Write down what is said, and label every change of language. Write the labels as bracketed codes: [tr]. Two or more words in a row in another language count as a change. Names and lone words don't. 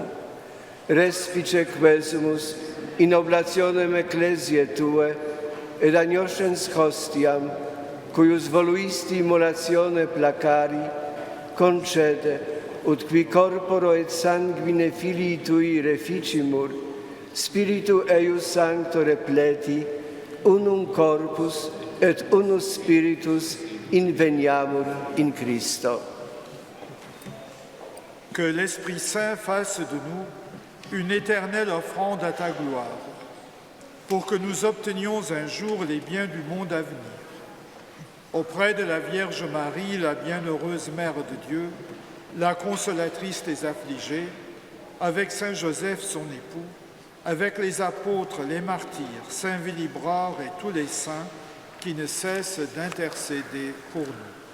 [la] Respice quesumus in oblationem ecclesiae Tue, et agnoscens hostiam, cuius voluisti immolatione placari, concede, ut qui corporo et sanguine Filii Tui reficimur, Spiritu eius sancto repleti, unum corpus et unus spiritus inveniamur in Christo. [fr] Que l'Esprit Saint fasse de nous une éternelle offrande à ta gloire, pour que nous obtenions un jour les biens du monde à venir. Auprès de la Vierge Marie, la bienheureuse Mère de Dieu, la consolatrice des affligés, avec Saint Joseph son époux, avec les apôtres, les martyrs, Saint Willibrord et tous les saints qui ne cessent d'intercéder pour nous.